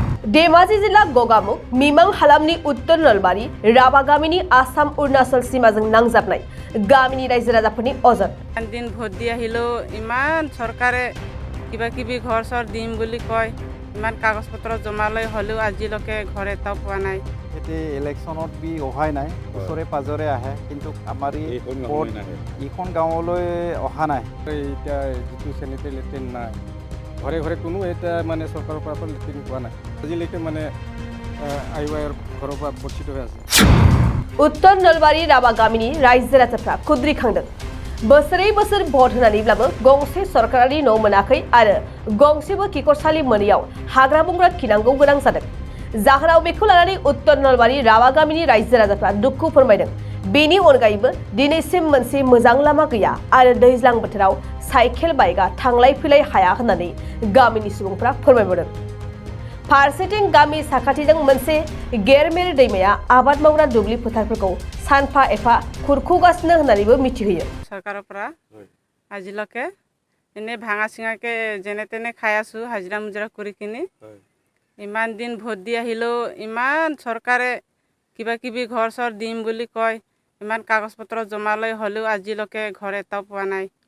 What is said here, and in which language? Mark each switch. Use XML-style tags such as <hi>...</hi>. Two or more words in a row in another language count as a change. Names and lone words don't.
<brx>धेमाजि जिल्ला गगामुख मिमां हालामनि उत्तर नलबारि राभा गामिनि आसाम अरुणाचल सीमाजों नांजाबनाय गामिनि रायजो राजाफोरनि अजद</brx> <as>দিন ভোট দি আহিলো ইমান চৰকাৰে কিবা কিবি ঘৰ চৰ দিম বুলি কয় ইমান কাগজ পত্ৰ জমা লৈ হলেও আজিলৈকে ঘৰ এটাও পোৱা নাই এতে ইলেকশ্যনত বি অহাই নাই ওচৰে পাজৰে আহে কিন্তু আমাৰ এইখন গাঁৱলৈ অহা নাই এতিয়া যিটো</as> <en>sanitary latrine</en> <as>নাই ঘৰে ঘৰে কোনো এটা মানে চৰকাৰৰ পৰা লেট্ৰিন পোৱা নাই আজিলৈকে মানে আইৱাইৰ ঘৰৰ পৰা বঞ্চিত হৈ আছে</as> <brx>उत्तर नलबारि राभा गामिनि रायजो राजाफ्रा खुद्रिखांदों बोसोरै बोसोर भट होनानैब्लाबो गंसे सरकारारि न' मोनाखै आरो गंसेबो खिखरसालि मोनैयाव हाग्रा बंग्रा खिनांगौ गोनां जादों जाहोनाव बेखौ लानानै उत्तर नलबारि राभा गामिनि रायजो राजाफ्रा दुखु फोरमायदों बेनि अनगायैबो दिनैसिम मोनसे मोजां लामा गैया आरो दैज्लां बोथोराव</brx> <en>cycle bike</en> <brx>थांलाय फैलाय हाया होननानै गामिनि सुबुंफ्रा फोरमायबोदों फारसेथिं गामि साखाथिजों मोनसे गेरमेर दैमाया आबाद मावग्रा दुब्लि फोथारफोरखौ सानफा एफा खुरख'गासिनो होननानैबो मिथिहोयो</brx> <as>চৰকাৰৰ পৰা আজিলৈকে এনে ভাঙা চিঙাকে যেনে তেনে খাই আছো হাজিৰা মুজিৰা কৰি কিনি ইমান দিন ভোট দি আহিলো ইমান চৰকাৰে কিবা কিবি ঘৰ চৰ দিম বুলি কয় ইমান কাগজ পত্ৰ জমা লৈ হলেও আজিলৈকে ঘৰ এটাও পোৱা নাই</as>